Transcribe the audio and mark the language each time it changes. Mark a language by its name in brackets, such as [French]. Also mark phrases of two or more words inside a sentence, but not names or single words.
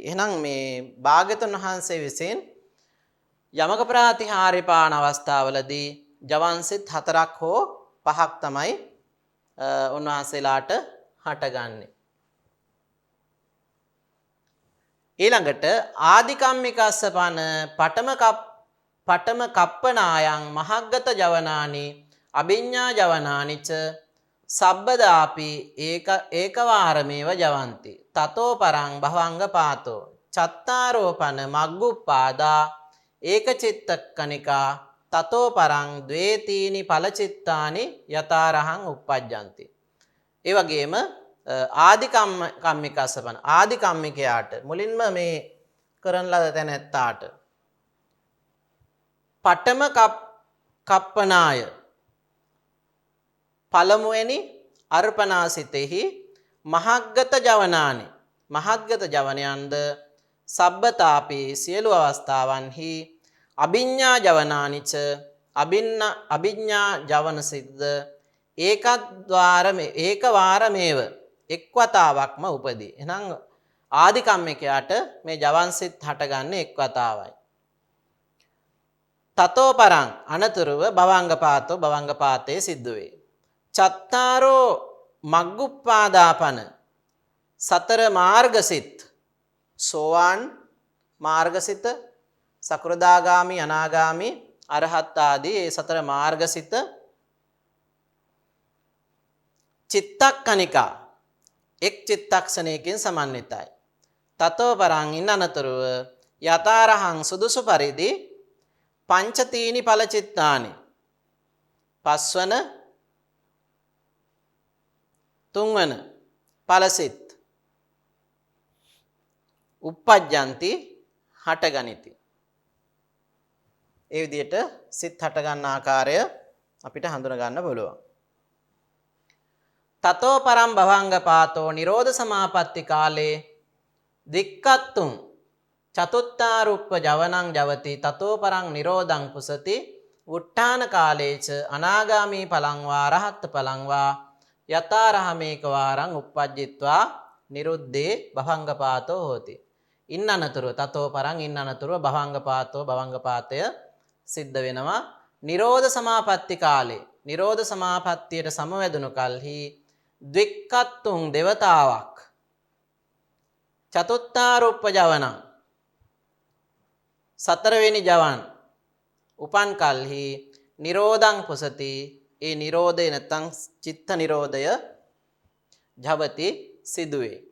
[Sinhala] එහෙනම් මේ භාග්‍යවතුන් වහන්සේ විසින් යමක ප්‍රාතිහාර්ය පාන අවස්ථාවලදී ජවන්සිත හතරක් හෝ පහක් තමයි උන්වහන්සේලාට හටගන්නේ. [Pali] ඊළඟට ආදිකම්මිකස්සපන පඨම කප්පනායන් මහග්ගත ජවනානි අභිඤ්ඤා ජවනානිච සබ්බදාපි ඒකවාරමේව ජවಂತಿ තතෝ පරං භවංග පාතෝ චත්තාරෝපන මග්ගුප්පාදා ඒකචිත්තකනිකා තතෝ පරං ද්වේතීනි ඵලචිත්තානි යතාරහං uppajjanti. [Sinhala] ඒ වගේම ආදිකම්මිකස්සපන ආදිකම්මිකයාට මුලින්ම මේ කරන ලද තැනැත්තාට [Pali] පඨම කප්පනාය [Sinhala] පළමුවෙනි අර්පණාසිතෙහි [Pali] මහග්ගත ජවනානි [Sinhala] මහග්ගත ජවනයන්ද සබ්බතාපි සියලු අවස්ථාවන්හි [Pali] අභිඤ්ඤා ජවනානිච [Sinhala] අභිඤ්ඤා ජවන සිද්ද ඒකවාරමේව එක්වතාවක්ම උපදී. එහෙනම් ආදිකම්මිකයාට මේ ජවන්සිත හටගන්නේ එක්වතාවයි. [Pali] තතෝ පරං [Sinhala] අනතුරුව භවංගපාතේ සිද්ධ වේ. [Pali] චත්තාරෝ මග්ගුප්පාදාපන [Sinhala] සතර මාර්ගසිත සෝවාන් මාර්ගසිත සකෘදාගාමි අනාගාමි අරහත් ආදී ඒ සතර මාර්ගසිත චිත්තක්කනිකා එක් චිත්තක්ෂණයකින් සමන්විතයි. [Pali] තතෝ පරං [Sinhala] ඉන් අනතුරුව යතාරහං සුදුසු පරිදි [Pali] පංචතීනි ඵලචිත්තානි [Sinhala] පස්වන තුන්වන ඵලසිත uppajjanti හටගනිති. ඒ විදිහට සිත් හටගන්න ආකාරය අපිට හඳුනා ගන්න පුළුවන්. [Pali] තතෝ පරම් භවංග පාතෝ නිරෝධ සමාපatti කාලේ දික්කත්තුං චතුත්තාරුප්ප ජවනං ජවති තතෝ පරං නිරෝධං පුසති උට්ඨාන කාලේච අනාගාමී පලං වා රහත් පලං වා යතාරහමේක වාරං uppajjitva නිරුද්ධේ භවංගපාතෝ හෝති. [Sinhala] ඉන්න අනතුරුව [Pali] තතෝ පරං [Sinhala] ඉන්න අනතුරුව භවංගපාතය සිද්ධ වෙනවා. [Pali] නිරෝධ සමාපatti කාලේ [Sinhala] නිරෝධ සමාපත්තියට සමවැදුණු කල්හි ද්වික්කත්තුං දෙවතාවක් [Pali] චතුත්තාරුප්ප ජවනං [Sinhala] සතරවෙනි ජවන් උපන් කල්හි [Pali] නිරෝධං පුසති [Sinhala] ඒ නිරෝධය නැත්නම් චිත්ත නිරෝධය ජවති සිදුවේ.